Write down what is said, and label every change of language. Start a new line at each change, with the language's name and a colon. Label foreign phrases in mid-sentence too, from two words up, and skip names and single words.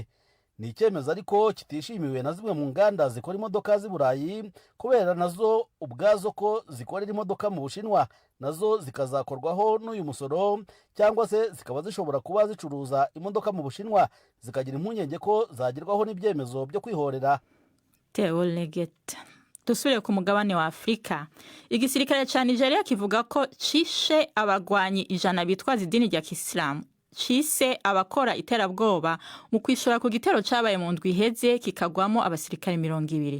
Kinyarwanda: Ni icyemezo ariko kitishimiwe na zimwe mu nganda zikora imodoka z'Iburayi kubera nazo ubwazo ko zikorera imodoka mu Bushinwa nazo zikazakorwaho n'uyu musoro cyangwa se zikaba zishobora kuba zicuruza imodoka mu Bushinwa zikagira impungenge ko zagerwaho n'ibyemezo byo kwihorera. Theo Leget.
Rundi: Dusubire ku mugabane wa Afrika. Igisirikare ca Nigeria kivuga ko cishe abagwanyi 100 bitwaza idini rya Kisilamu cise abakora iterabwoba mu kwishura ku gitero cabaye mu ndwi iheze kikagwamo abasirikare 200.